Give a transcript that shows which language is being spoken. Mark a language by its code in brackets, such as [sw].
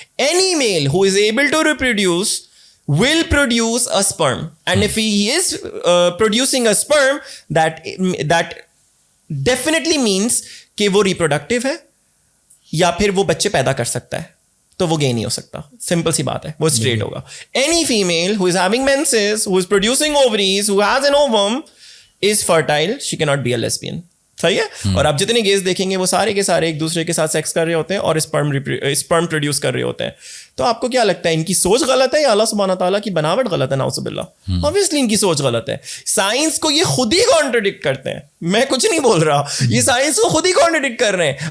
[en] any male who is able to reproduce will produce a sperm, and if he is producing a sperm, that definitely means [ur] کہ وہ reproductive ہے یا پھر وہ بچے پیدا کر سکتا ہے, تو وہ گے نہیں ہو سکتا. سمپل سی بات ہے, وہ اسٹریٹ ہوگا. [en] Any female who is having menses, who is producing ovaries, who has an ovum is fertile, she cannot be a lesbian. [ur] صحیح ہے. اور آپ جتنے گیز دیکھیں گے وہ سارے کے سارے ایک دوسرے کے ساتھ سیکس کر رہے ہوتے ہیں اور اسپرم پروڈیوس کر رہے ہوتے ہیں. تو آپ کو کیا لگتا ہے ان کی سوچ غلط ہے یا اللہ سبحانہ تعالیٰ کی بناوٹ غلط ہے؟ نعوذ باللہ. obviously ان کی سوچ غلط ہے. سائنس کو یہ خود ہی کانٹرڈکٹ کرتے ہیں, میں کچھ نہیں بول رہا, یہ سائنس کو خود ہی کانٹرڈکٹ کر رہے ہیں.